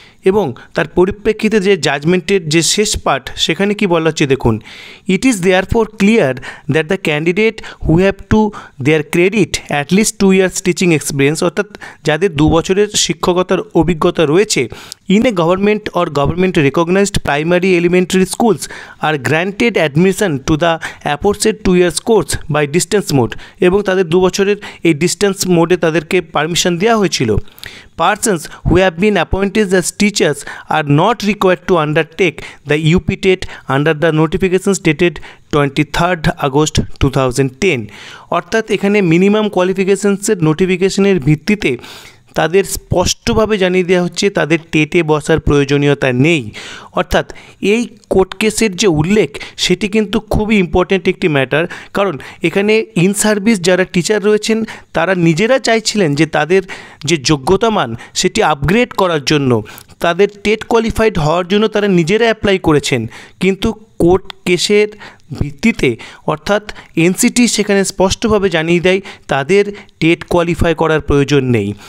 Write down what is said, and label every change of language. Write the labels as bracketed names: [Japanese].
[Bangla] এবং তার পরিপ্রেক্ষিতে যে জাজমেন্টের যে শেষ পার্ট, সেখানে কি বলা হচ্ছে দেখুন, [English] it is therefore clear that the candidate who have to their credit at least 2 years teaching experience, [Bangla] অর্থাৎ যাদের 2 বছরের শিক্ষকতার অভিজ্ঞতা রয়েছে, [English] in a government or government recognised primary elementary schools are granted admission to the aforesaid 2 years course by distance mode, [Bangla] এবং তাদের 2 বছরের এই ডিস্টেন্স মোডে তাদেরকে পারমিশন দেওয়া হয়েছিল। [English] Persons who have been appointed as teachers are not required to undertake the UP TET under the notifications dated 23rd August 2010। [Bangla] অর্থাৎ এখানে মিনিমাম কোয়ালিফিকেশনসের নোটিফিকেশনের ভিত্তিতে তাদের স্পষ্টভাবে জানিয়ে দেওয়া হচ্ছে তাদের টেটে বসার প্রয়োজনীয়তা নেই। অর্থাৎ এই কোর্ট কেসের যে উল্লেখ, সেটি কিন্তু খুবই ইম্পর্ট্যান্ট একটি ম্যাটার, কারণ এখানে ইন সার্ভিস যারা টিচার রয়েছেন তারা নিজেরা চাইছিলেন যে তাদের যে যোগ্যতা মান সেটি আপগ্রেড করার জন্য, তাদের টেট কোয়ালিফাইড হওয়ার জন্য তারা নিজেরা অ্যাপ্লাই করেছেন, কিন্তু কোর্ট কেসের ভিত্তিতে অর্থাৎ এনসিটি সেখানে স্পষ্টভাবে জানিয়ে দেয় তাদের টেট কোয়ালিফাই করার প্রয়োজন নেই।